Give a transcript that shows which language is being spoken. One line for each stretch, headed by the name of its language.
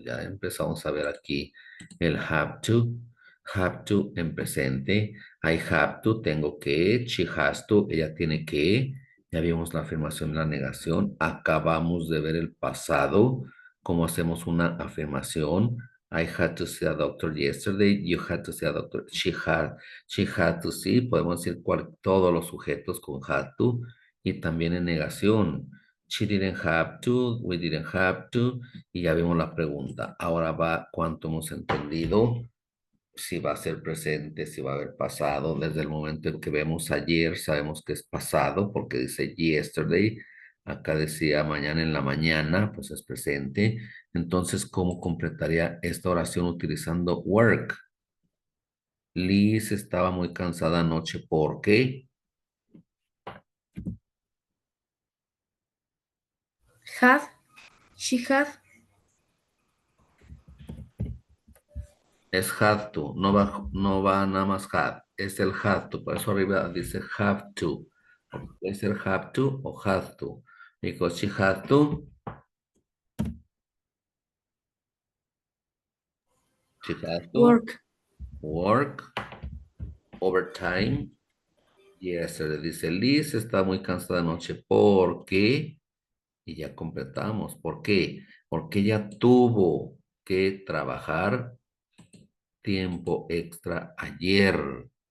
Spanish: Ya empezamos a ver aquí el have to en presente,
English: I have to,
Spanish: tengo que,
English: she has to,
Spanish: ella tiene que, ya vimos la afirmación y la negación, acabamos de ver el pasado, cómo hacemos una afirmación.
English: I had to see a doctor yesterday. You had to see a doctor. She had to see.
Spanish: Podemos decir todos los sujetos con had to. Y también en negación.
English: She didn't have to, we didn't have to,
Spanish: y ya vimos la pregunta. Ahora va cuánto hemos entendido, si va a ser presente, si va a haber pasado. Desde el momento en que vemos ayer, sabemos que es pasado porque dice yesterday. Acá decía mañana en la mañana, pues es presente. Entonces, ¿cómo completaría esta oración utilizando work? Liz estaba muy cansada anoche porque
English: Had, she had,
Spanish: es have to, no va nada más have, es el have to, por eso arriba dice have to. Puede ser
English: have to o have to. Because she had to, she had to work, work overtime.
Spanish: Yes, se le dice Liz está muy cansada anoche porque, y ya completamos, ¿por qué? Porque ella tuvo que trabajar tiempo extra ayer.